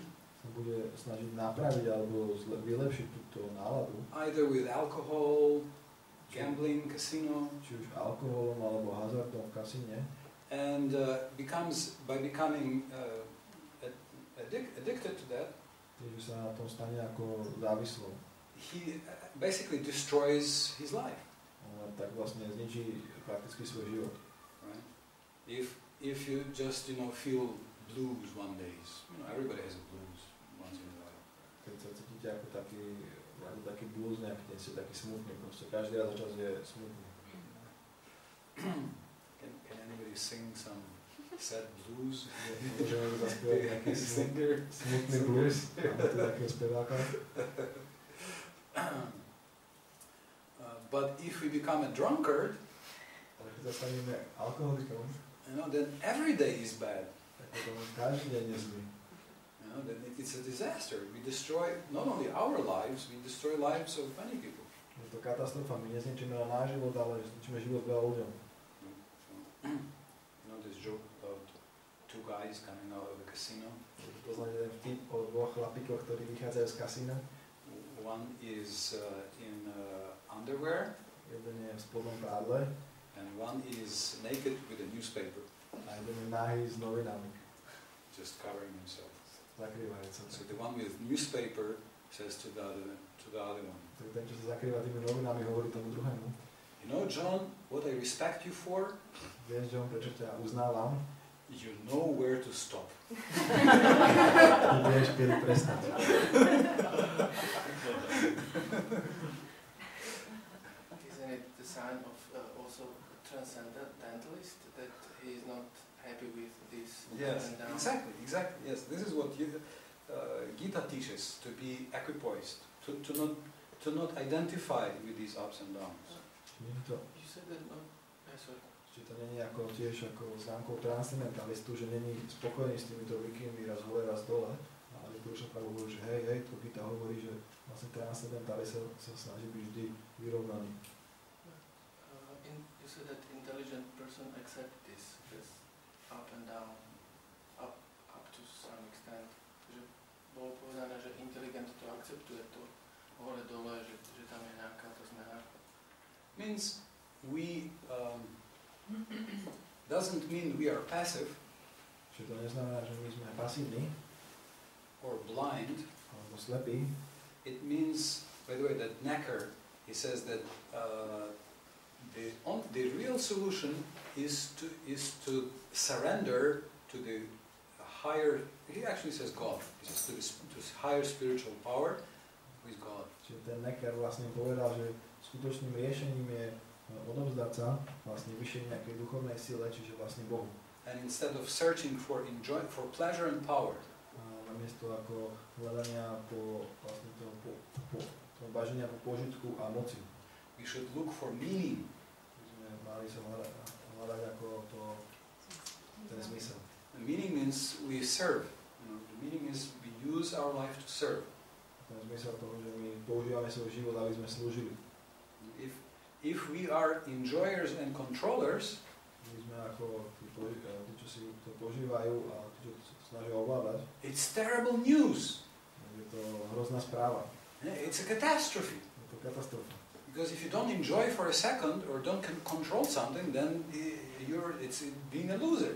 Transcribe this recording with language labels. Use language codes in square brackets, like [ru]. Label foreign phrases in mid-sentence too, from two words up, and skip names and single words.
[sk] sa bude snažiť napraviť alebo vylepšiť túto náladu. [en] either with alcohol, gambling, casino, [sk] Či už alkoholom alebo hazardom v kasíne. [en] and by becoming addicted to that, [sk] Takže sa na tom stane ako závislou. [en] he basically destroys his life. [sk] On tak vlastne zničí prakticky svoj život. [en] Right? If you just feel blues one day, everybody has a blues once in a while. [sk] Keď sa cítite ako taký blues, nejaký deň ste taký smutný, proste každý raz za čas je smutný. [en] Can anybody sing some sad blues? [sk] Môžeme zaspievať nejaký [en] Singer? [sk] smutný blues, máme tu takého speváka. [en] But if we become a drunkard, [sk] Ale keď sa staneme alkoholikom, [en] then every day is bad. [sk] tak potom každý deň je zlý. [en] Then it's a disaster. We destroy not only our lives, we destroy lives of many people. [sk] Je to katastrofa, my nezničíme len náš život, ale zničíme život veľa ľuďom. [en] This joke about two guys coming out of a casino. [sk] Poznáte ten vtip o dvoch chlapíkoch, ktorí vychádzajú z kasína. [en] One is in underwear, [sk] Jeden je v spodnom prádle [en] and one is naked with a newspaper, [sk] a jeden je nahý s novinami. [en] just covering himself. [sk] Zakrývajúc sa. [en] So the one with newspaper says to the other one, [sk] Tak ten, čo sa zakrýva tými novinami, hovorí tomu druhému. [en] you know, John, what I respect you for, [sk] Vieš, John, prečo ťa uznávam? [en] you know where to stop. [sk] Ty vieš, kedy prestať. [en] sign of also transcendentalist, that he is not happy with this Yes, up and down. exactly. Yes, this is what Gita teaches: to be equipoised, to not identify with these ups and downs. You said that no. Sorry. [sk] Či to není ako tiež ako známkou transcendentalistu, že není spokojný s týmito výkyvmi raz hore, raz dole. Ale Purusha Prabhu hovorí, že hej, to Gita hovorí, že vlastne transcendentalist sa snaží byť vždy vyrovnaný. [en] You said that intelligent person accept this up and down, up to some extent. [sk] Že bolo povedané, že inteligent to akceptuje to hore dole, že tam je nejaká tá zmena. [en] Means we doesn't mean we are passive. [sk] Čiže to neznamená, že my sme pasívni [en] or blind. [sk] alebo slepí. [en] It means, by the way, that Nech, he says that the real solution is to surrender to the higher. He actually says God. He says to higher spiritual power, who is God. [sk] Čiže ten Necker vlastne povedal, že skutočným riešením je odovzdať sa vlastne vyššej nejakej duchovnej sile, čiže vlastne Bohu. [en] And instead of searching for pleasure and power, [sk] namiesto ako hľadania po vlastne toho baženia po požitku a moci. [en] we should look for meaning. [sk] My sme mali sa hľadať ako ten zmysel. [en] The meaning means we serve. The meaning is we use our life to serve. [sk] Ten zmysel toho, že my používame svoj život, aby sme slúžili. [en] If we are enjoyers and controllers, [sk] My sme ako tí, čo si to požívajú a tí, čo sa snažia ovládať. [en] it's terrible news. [sk] Je to hrozná správa. [en] It's a catastrophe. [sk] Je to katastrofa. [en] Because if you don't enjoy for a second or don't control something, then it's being a loser.